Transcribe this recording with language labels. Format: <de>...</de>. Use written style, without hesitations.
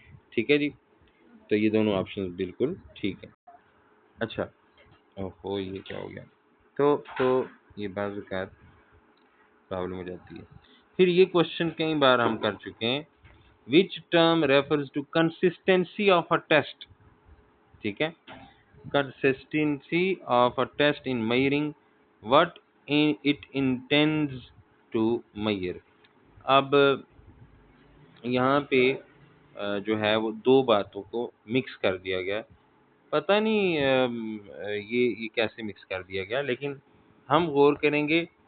<ur>ٹھیک ہے جی، تو یہ دونوں آپشنز بالکل ٹھیک ہیں. اچھا، اوہو یہ کیا ہو گیا؟ تو یہ بعض اوقات پرابلم ہو جاتی ہے. پھر یہ کوشچن کئی بار ہم کر چکے ہیں،</ur> <en>which term refers to consistency of a test.</en> <ur>ٹھیک ہے،</ur> <en>consistency of a test in measuring what it intends to measure.</en> <ur>اب یہاں پہ جو ہے وہ دو باتوں کو مکس کر دیا گیا. پتہ نہیں یہ کیسے مکس کر دیا گیا، لیکن ہم غور کریں گے.</ur>